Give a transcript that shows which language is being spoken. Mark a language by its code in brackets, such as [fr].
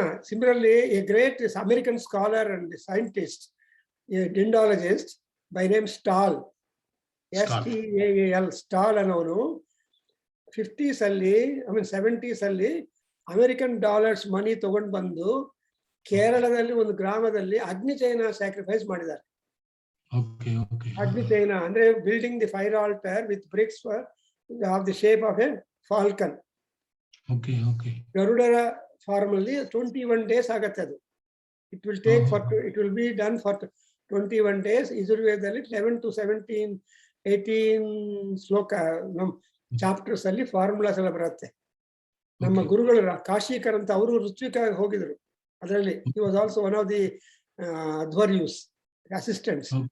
[en] Similarly, a great American scholar and scientist, a dendrologist by name Stahl, STAAL, Stahl [kn] ಅನ್ನೋನು 50s ಅಲ್ಲಿ, 70s ಅಲ್ಲಿ American dollars ಮನಿ ತಗೊಂಡು ಬಂದು ಕೇರಳದಲ್ಲಿ ಒಂದು ಗ್ರಾಮದಲ್ಲಿ ಅಗ್ನಿಚೈನ ಸ್ಯಾಕ್ರಿಫೈಸ್ ಮಾಡಿದ್ದಾರೆ. ಅಗ್ನಿಚೈನ ಅಂದ್ರೆ [en] Building the fire altar with bricks of the shape of a falcon. [kn] ಗರುಡರ form ಅಲ್ಲಿ [en] 21 days [kn] ಆಗತ್ತೆ ಅದು. [en] It will be done for 21 days. [kn] ಯಜುರ್ವೇದದಲ್ಲಿ 11 to 17, 18 ಶ್ಲೋಕ ಚಾಪ್ಟರ್ಸ್ ಅಲ್ಲಿ ಫಾರ್ಮುಲಾಸ್ ಎಲ್ಲ ಬರುತ್ತೆ. ನಮ್ಮ ಗುರುಗಳು ಕಾಶಿಕರ್ ಅಂತ, ಅವರು ಋತ್ವಿಕ ಹೋಗಿದ್ರು ಅದರಲ್ಲಿ. [en] He was also one of the Advaryus assistants.